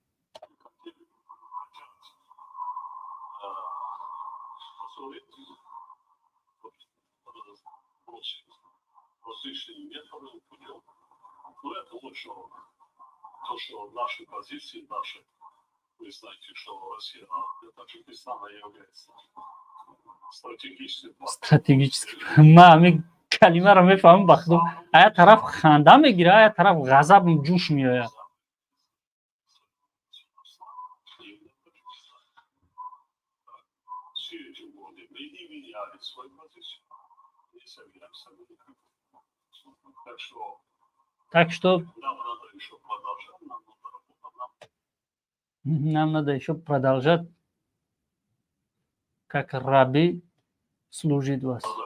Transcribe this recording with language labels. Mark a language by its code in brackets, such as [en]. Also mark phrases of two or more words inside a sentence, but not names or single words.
[ru] Различными методами путем. Но это лучше то, что наши позиции, наши, вы знаете, что Россия для Таджикистана является стратегическим. Стратегическим. [tg] Ма калимаро мефаҳмам ба худо. Ая тараф ханда мегира, ая тараф ғазаб ҷӯш меояд. [ru] Так что нам надо еще продолжать, как раби, служить вас.